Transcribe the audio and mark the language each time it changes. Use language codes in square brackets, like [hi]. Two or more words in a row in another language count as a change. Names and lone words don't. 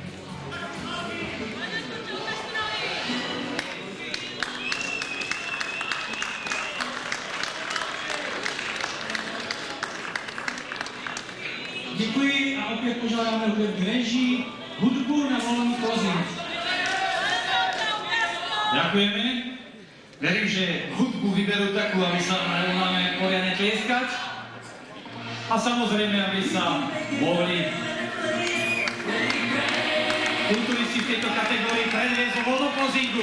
[cs] Děkuji a opět požádáme hudební režii, hudbu na volný closing. [sk] Ďakujeme. Verím, že hudbu vyberú takú, aby sa máme poriadne tlieskať. A samozrejme, aby sa mohli kulturisti v tejto kategórii predviesť vo voľnom pozingu.